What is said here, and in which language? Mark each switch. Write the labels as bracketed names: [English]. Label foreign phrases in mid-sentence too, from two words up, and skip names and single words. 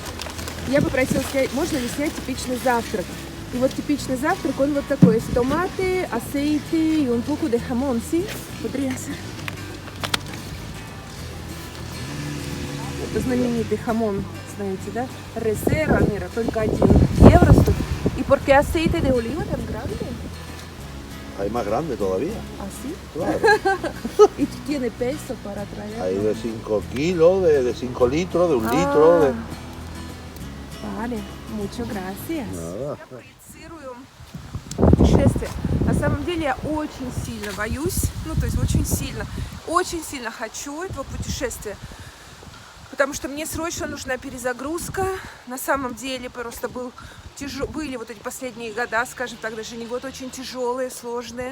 [Russian] Я попросила снять, можно ли снять типичный завтрак. И вот типичный завтрак, он вот такой, есть томаты, aceite и [Spanish] un poco de jamón, ¿sí? Podría ser. [Russian] Это знаменитый хамон, знаете, да? [Spanish] Reserva, mira, [Russian] только 1 евро стоит. [Spanish] И por qué aceite de oliva tan grande? Hay más grande todavía. ¿Ah, sí? Claro. ¿Y tú tienes peso para traer? Hay de 5 kilos, de 5 litros, de 1 litro. Vale, muchas gracias. Nada. [Russian] Я проецирую путешествие. На самом деле я очень сильно боюсь, то есть очень сильно хочу этого путешествия. Потому что мне срочно нужна перезагрузка. На самом деле просто были вот эти последние года, скажем так, даже не год, очень тяжелые, сложные.